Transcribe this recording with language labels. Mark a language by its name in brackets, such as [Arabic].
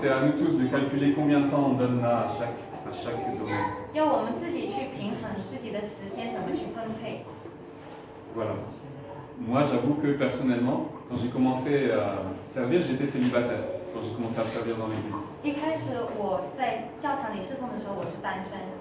[French] c'est à nous tous de calculer combien de temps on donne là à chaque domaine. [Chinese] 要我们自己去平衡自己的时间怎么去分配。 [French] Voilà. Moi, j'avoue que personnellement, quand j'ai commencé à servir, j'étais célibataire. Quand j'ai commencé à servir dans l'église. [Chinese] 一开始我在教堂里侍奉的时候，我是单身，